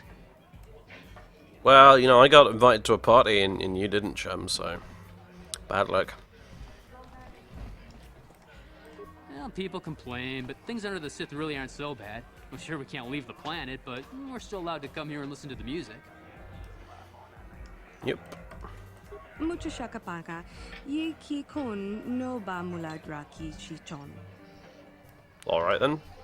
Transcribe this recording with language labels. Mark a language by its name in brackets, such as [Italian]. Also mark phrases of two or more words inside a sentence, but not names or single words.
[English] Well, you know, I got invited to a party and you didn't, chum, so bad luck. Well, people complain, but things under the Sith really aren't so bad. I'm sure we can't leave the planet, but we're still allowed to come here and listen to the music. Yep. Mucho shakapaka, ye ki kon no ba muladra ki chichon. Alright then.